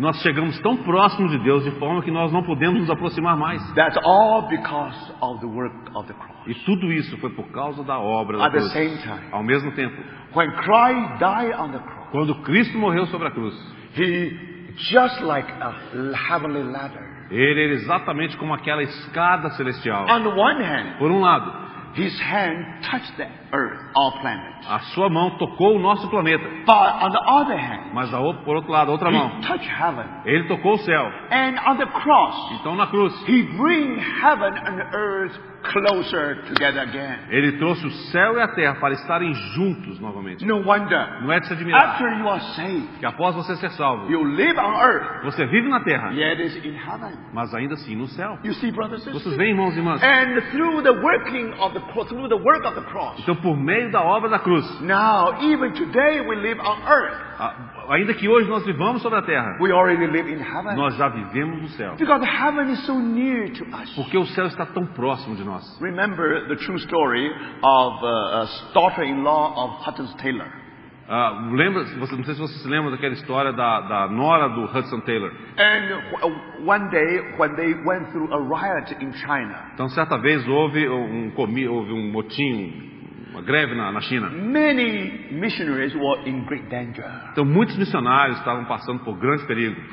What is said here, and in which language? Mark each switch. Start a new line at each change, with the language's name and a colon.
Portuguese: Nós chegamos tão próximos de Deus de forma que nós não podemos nos aproximar mais.
English: That's all because of the work of the cross.
Portuguese: E tudo isso foi por causa da obra da
English: At the
Portuguese: cruz.
English: same time,
Portuguese: Ao mesmo tempo,
English: when Christ died on the cross,
Portuguese: quando Cristo morreu sobre a cruz,
English: he just like a heavenly ladder.
Portuguese: ele era exatamente como aquela escada celestial.
English: On the one hand,
Portuguese: Por um lado,
English: his hand touched the earth, our planet.
Portuguese: a sua mão tocou o nosso planeta,
English: But on the other hand,
Portuguese: mas por outro lado, a outra mão,
English: he touched heaven.
Portuguese: ele tocou o céu.
English: And on the cross,
Portuguese: Então na cruz,
English: he bring heaven and earth closer together again.
Portuguese: ele trouxe o céu e a terra para estarem juntos novamente.
English: No wonder,
Portuguese: Não é de se admirar
English: after you are saved,
Portuguese: que após você ser salvo,
English: you live on earth,
Portuguese: você vive na terra,
English: yet is in heaven.
Portuguese: mas ainda assim no céu.
English: You see, brothers and
Portuguese: Vocês
English: sisters?
Portuguese: veem, irmãos e irmãs?
English: And through the working of the cross, through the work of the cross,
Portuguese: Então por meio da obra da cruz,
English: now even today we live on earth.
Portuguese: ainda que hoje nós vivamos sobre a terra,
English: We already live in heaven.
Portuguese: nós já vivemos no céu.
English: Because heaven is so near to us.
Portuguese: Porque o céu está tão próximo de nós.
English: Remember the true story of a daughter-in-law of Hudson Taylor.
Portuguese: Não sei se você se lembra daquela história da nora do Hudson Taylor.
English: And one day when they went through a riot in China,
Portuguese: Então certa vez houve um motim, uma greve na China.
English: many missionaries were in great danger.
Portuguese: Então muitos missionários estavam passando por grande perigo.